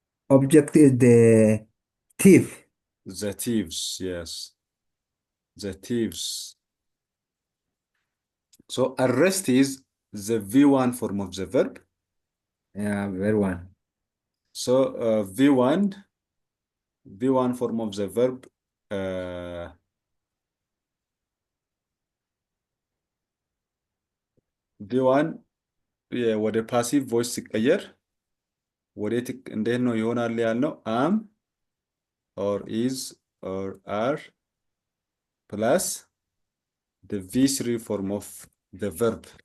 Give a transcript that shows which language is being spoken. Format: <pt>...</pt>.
<en>Object is the thief. the thieves. Yes, the thieves. So arrest is the V1 form of the verb. Yeah, very one. So V1 form of the verb</en> <am>V1 ወደ ፓሲቭ ቮይስ ሲቀየር ወዴት እንዴት ነው ይሆናል ያልነው?</am> <en>am or is or are plus the V3 form of the verb.</en>